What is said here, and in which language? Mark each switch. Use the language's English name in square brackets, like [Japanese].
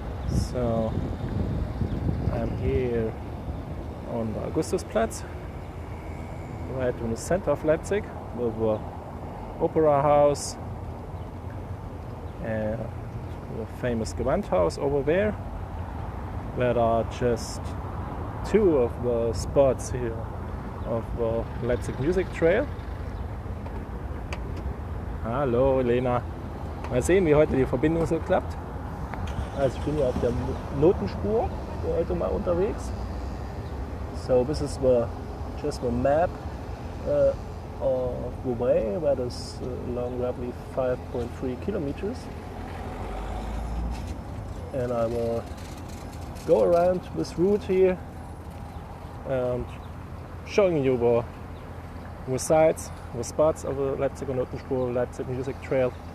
[English] So I'm here on the Augustusplatz, right in the center of Leipzig, with the Opera House and the famous Gewandhaus over there. There are just two of the spots here of the Leipzig Music Trail. [German] Hallo Lena. Mal sehen, wie heute die Verbindung so klappt. Also ich bin hier auf der Notenspur heute mal unterwegs. [English] So this is just the map of the way, that is along roughly 5.3 kilometers, and I will go around this route here and showing you the sites, the spots of the Leipziger Notenspur, Leipzig Music Trail.